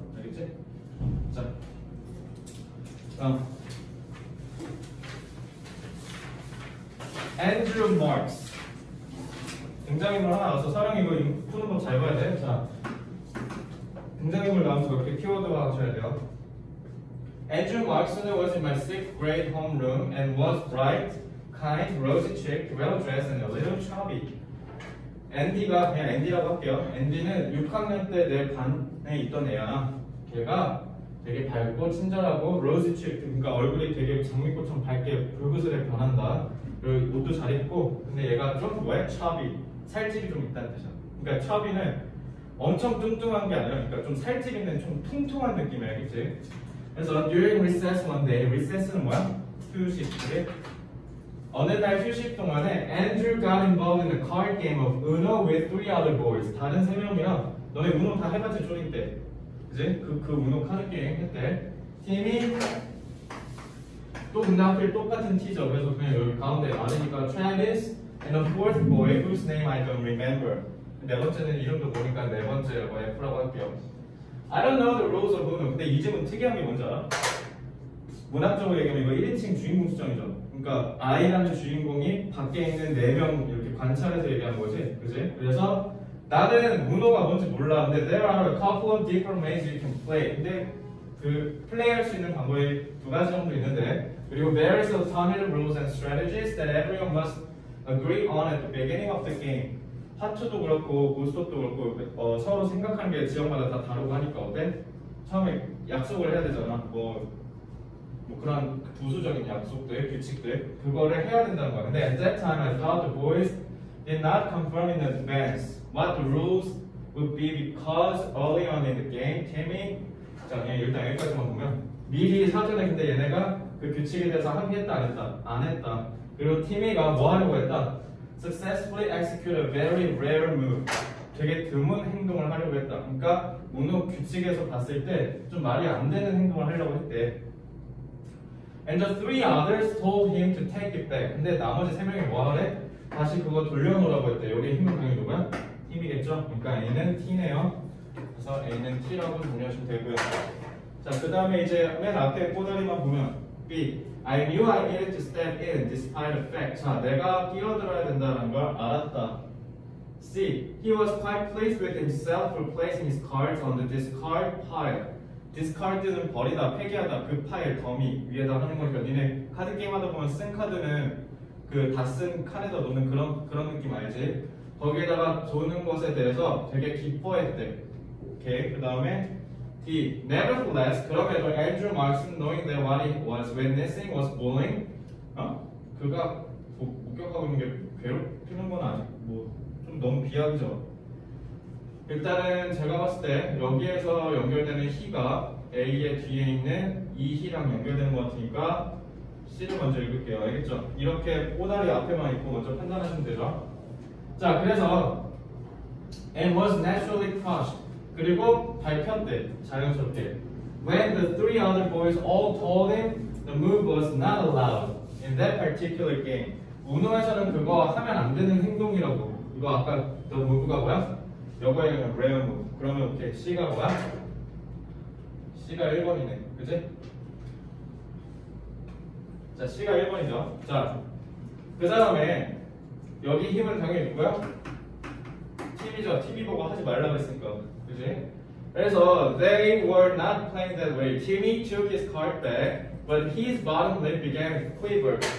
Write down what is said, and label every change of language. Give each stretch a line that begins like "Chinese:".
Korean: 알겠지? 자, 다음.
English: Andrew Marks.
Korean: 등장인물 하나 나와서 사랑 이거 푸는 법 잘 봐야 돼. 자, 등장인물 나오면서 이렇게 키워드화 하셔야 돼요.
English: Andrew Marks was in my 6th grade homeroom and was bright, kind, rosy-cheeked, well-dressed, and a little chubby.
Korean: 앤디가 그냥 앤디라고 할게요. 앤디는 6학년 때 내 반에 있던 애야. 걔가 되게 밝고 친절하고 rosy-cheeked, 그러니까 얼굴이 되게 장미꽃처럼 밝게 불그스레 변한다. 그리고 옷도 잘 입고, 근데 얘가 좀 뭐야? chubby, 살집이 좀 있다는 뜻이야. 그러니까 chubby는 엄청 뚱뚱한 게 아니라, 그러니까 좀 살집 있는 좀 퉁퉁한 느낌이야, 알겠지? 그래서
English: during recess one day, recess는
Korean: 뭐야? 휴식. 그래? 어느 날 휴식 동안에
English: Andrew got involved in a card game of Uno with 3 other boys.
Korean: 다른 3명이랑 너네 우노 다 해봤지 초딩 때, 그지? 그 우노 카드 게임 했대. 팀이 또 근데 하필 똑같은 티죠. 그래서 그냥 여기 가운데 많으니까
English: Travis and a fourth boy whose name I don't remember.
Korean: 네 번째는 이름도 모르니까 네 번째라고 F라고 할게요.
English: I don't know the rules of Uno.
Korean: 근데 이 집은 특이한 게 뭔지 알아? 문학적으로 얘기하면 이거 1인칭 주인공 수정이죠. 그러니까 I라는 주인공이 밖에 있는 4명 이렇게 관찰해서 얘기하는 거지, 그지? 그래서 나는 문호가 뭔지 몰라. 근데
English: there are a couple of different ways you can play.
Korean: 근데 그 플레이할 수 있는 방법이 2가지 정도 있는데, 그리고
English: there is a ton of rules and strategies that everyone must agree on at the beginning of the game.
Korean: 하트도 그렇고 고스톱도 그렇고 서로 생각하는 게 지역마다 다 다르고 하니까 어때? 처음에 약속을 해야 되잖아. 뭐 그런 부수적인 약속들, 규칙들 그거를 해야 된다는 거야.
English: 근데 at that time I thought the boys did not confirm in advance what the rules would be because early on in the game, Timmy
Korean: 자 그냥 일단 여기까지만 보면 미리 사전에 근데 얘네가 그 규칙에 대해서 합의했다 안 했다? 안 했다. 그리고 티미가 뭐 하려고 했다?
English: Successfully execute a very rare move.
Korean: 되게 드문 행동을 하려고 했다. 그러니까 우노 규칙에서 봤을 때 좀 말이 안 되는 행동을 하려고 했대.
English: And the three others told him to take it back.
Korean: 근데 나머지 세 명이 뭐 하래? 다시 그거 돌려놓으라고 했대. 여기 힘은 당연히 누구야? 팀이겠죠? 그러니까 A는 T네요. 그래서 A는 T라고 정리하시면 되고요. 자, 그 다음에 이제 맨 앞에 꼬다리만 보면 B.
English: I knew I needed to step in despite the fact.
Korean: 자, 내가 끼어들어야 된다는 걸 알았다. C.
English: He was quite pleased with himself for placing his cards on the discard pile.
Korean: discard는 버리다, 폐기하다, 그 파일, 더미 위에다 하는 거니까 니네 카드 게임 하다 보면 쓴 카드는 그 다 쓴 칸에다 놓는 그런 느낌 알지? 거기에다가 도는 것에 대해서 되게 기뻐했대. 오케이. 그 다음에 D.
English: Nevertheless,
Korean: 그럼에도
English: Andrew Markson, knowing that what he was witnessing was bullying,
Korean: 그가 목격하고 있는 게 괴롭히는 건 아니, 좀 너무 비약이죠. 일단은 제가 봤을 때 여기에서 연결되는 he가 A의 뒤에 있는 이 he랑 연결되는 것 같으니까 C를 먼저 읽을게요. 알겠죠? 이렇게 꼬다리 앞에만 있고 먼저 판단하시면 되죠. 자, 그래서
English: and was naturally crushed.
Korean: 그리고 발표때 자연스럽게
English: when the three other boys all told him the move was not allowed in that particular game.
Korean: 우노에서는 그거 하면 안 되는 행동이라고. 이거 아까 the move가 뭐야? 여거에 그냥 rare move. 그러면 오케이. C가 뭐야? C가 1번이네. 그치? 자, C가 1번이죠. 자, 그 다음에 여기 힘은 당연히 누구야? 팀이죠. TV 보고 하지 말라고 했으니까. 그치?
English: 그래서 they were not playing that way. Timmy took his card back, but his bottom lip began to quiver.